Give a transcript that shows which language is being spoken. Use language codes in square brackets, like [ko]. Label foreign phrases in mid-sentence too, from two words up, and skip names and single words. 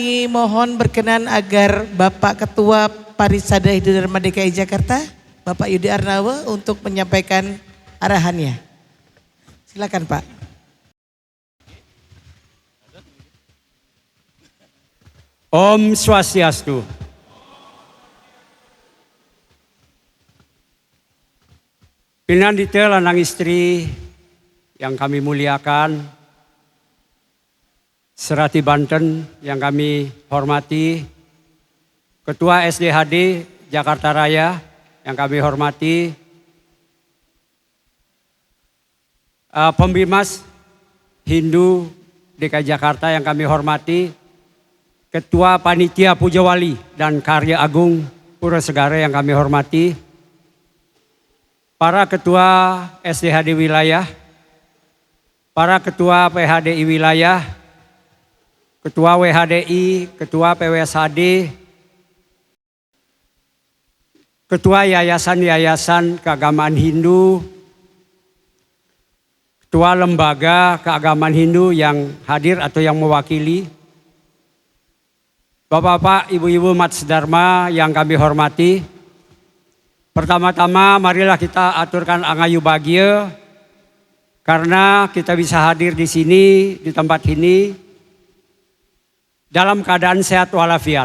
[id] mohon berkenan agar Bapak Ketua Parisada Hindu Dharma DKI Jakarta, Bapak Yudi Arnawa untuk menyampaikan arahannya. Silakan Pak. [ban] Om Swastiastu. [id] Pinandita lanang istri yang kami muliakan, Serati Banten yang kami hormati, Ketua SDHD Jakarta Raya yang kami hormati, Pembimas Hindu DKI Jakarta yang kami hormati, Ketua Panitia Pujawali dan Karya Agung Pura Segara yang kami hormati, para Ketua SDHD Wilayah, para Ketua PHDI Wilayah, Ketua WHDI, Ketua PWSHD, Ketua Yayasan-Yayasan Keagamaan Hindu, Ketua Lembaga Keagamaan Hindu yang hadir atau yang mewakili, Bapak-bapak, ibu-ibu Mats Dharma yang kami hormati. Pertama-tama marilah kita aturkan angayu bahagia karena kita bisa hadir di sini, di tempat ini dalam keadaan sehat walafiat.